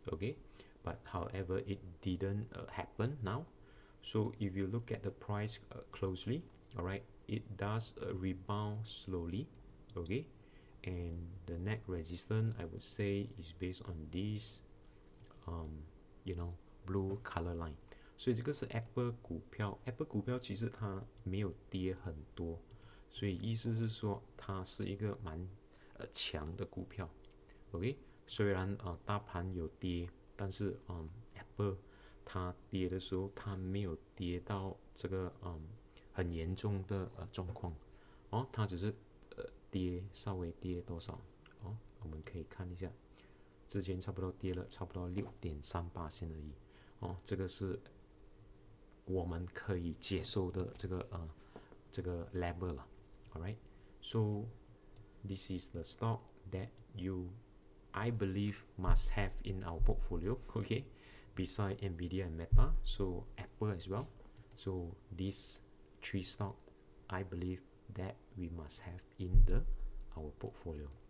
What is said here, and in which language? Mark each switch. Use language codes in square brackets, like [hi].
[en] Okay, but however, it didn't happen now. So if you look at the price closely, all right, it does rebound slowly. Okay, and the next resistance, I would say, is based on this you know, blue color line. [zh] 所以这个是 Apple 股票 ，Apple 股票其实它没有跌很多，所以意思是说它是一个蛮强的股票。 OK， 虽然大盘有跌，但是Apple 它跌的时候，它没有跌到这个很严重的状况哦，它只是跌稍微跌多少哦，我们可以看一下，之前差不多跌了差不多6.38%而已哦，这个是我们可以接受的这个 level 了 [en] ，alright， so this is the stock that I believe must have in our portfolio, okay, beside Nvidia and Meta, so Apple as well. So these three stock I believe that we must have in our portfolio.